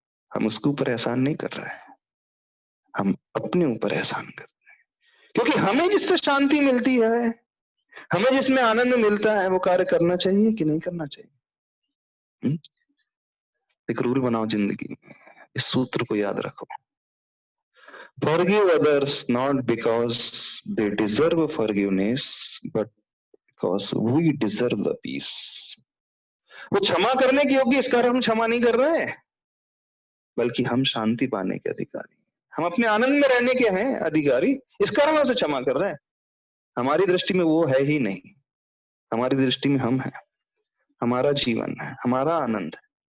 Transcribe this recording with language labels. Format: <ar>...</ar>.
<hi>हम उसके ऊपर एहसान नहीं कर रहे हैं, हम अपने ऊपर एहसान कर रहे हैं। क्योंकि हमें जिससे शांति मिलती है, हमें जिसमें आनंद मिलता है, वो कार्य करना चाहिए कि नहीं करना चाहिए? एक रूल बनाओ जिंदगी में, इस सूत्र को याद रखो।</hi> <en>Forgive others not because they deserve forgiveness, but because we deserve the peace.</en> <hi>वो क्षमा करने के योग्य, इस कारण हम क्षमा नहीं कर रहे हैं, बल्कि हम शांति पाने के अधिकारी, हम अपने आनंद में रहने के हैं अधिकारी, इस कारण उसे क्षमा कर रहे हैं। हमारी दृष्टि में वो है ही नहीं, हमारी दृष्टि में हम हैं, हमारा जीवन है, हमारा आनंद है।</hi>